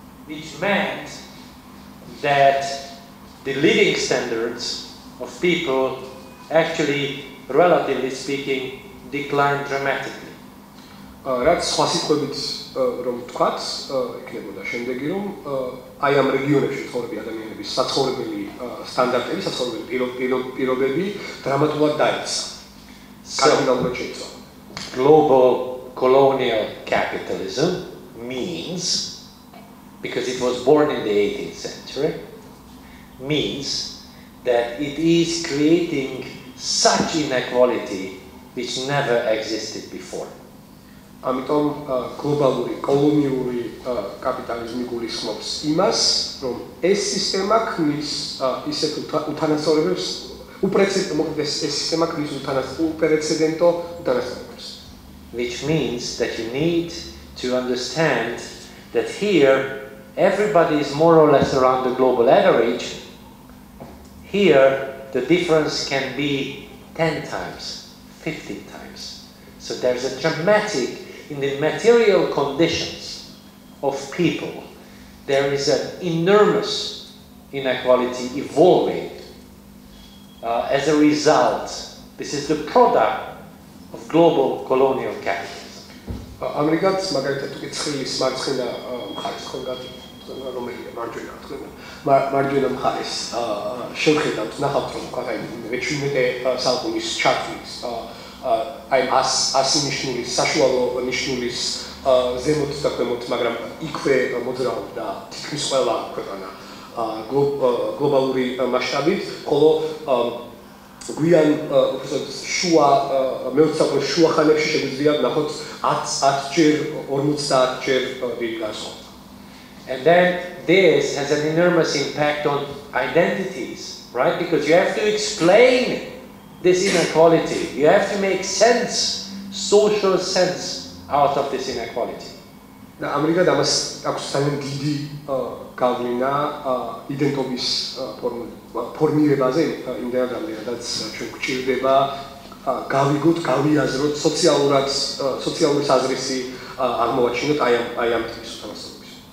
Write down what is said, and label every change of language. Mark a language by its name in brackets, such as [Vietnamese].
[English] Which meant that the living standards of people actually, relatively speaking, declined dramatically. [Georgian] რაც სხვა სიტყვებით რომ ვთქვათ, იქნებოდა შემდეგი, რომ აი ამ რეგიონებში ცხოვრები ადამიანების საცხოვრებელი სტანდარტები, საცხოვრებელი პირობები დრამატულად დაეცა. კარდინალურად შეიცვალა. [English] Global colonial capitalism means, because it was born in the 18th century, means that it is creating such inequality which never existed before. [Georgian] ამიტომ გლობალური კოლონიური კაპიტალიზმი გულისხმობს იმას, რომ ეს სისტემა ქმნის ისეთ უთანასწორებებს, ეს სისტემა ქმნის უპრეცედენტო უთანასწორებებს. [English] Which means that you need to understand that here everybody is more or less around the global average. Here the difference can be 10 times, 50 times. So there's a dramatic, in the material conditions of people, there is an enormous inequality evolving as a result. This is the product of global colonial capitalism. [Georgian] ამრიგად, მაგალითად, თუ ცხლის მარცხენა მხარეს ხონგად რომელია მარჯვენა მხარეს შევხედავთ, ნახავთ, რომ თქვა მე-17 საუკუნის ჩათვლის აი 100 ნიშნულის, საშუალო ნიშნულის ზემოთ და ქვემოთ, მაგრამ იქვე მოძრაობდა თითქმის ყველა ქვეყანა გლობალური მასშტაბით, ხოლო გვიან შუა მე-20 საუკუნის შუა ხანებში შეგვიძლია ნახოთ 10 ჯერ 50 ჯერ დიდი განსხვავება. [English] And then this has an enormous impact on identities, right? Because you have to explain this inequality. You have to make sense, social sense out of this inequality. [Georgian] და ამერიკა ამას აქვს ძალიან დიდი გავლენა იდენტობის ფორმირებაზე იმდენად რამდენადაც ჩვენ გვჭირდება გავიგოთ, გავიაზროთ სოციალური საზრისი აღმოვაჩინოთ აი ამ ტიპის უთანასწორობის.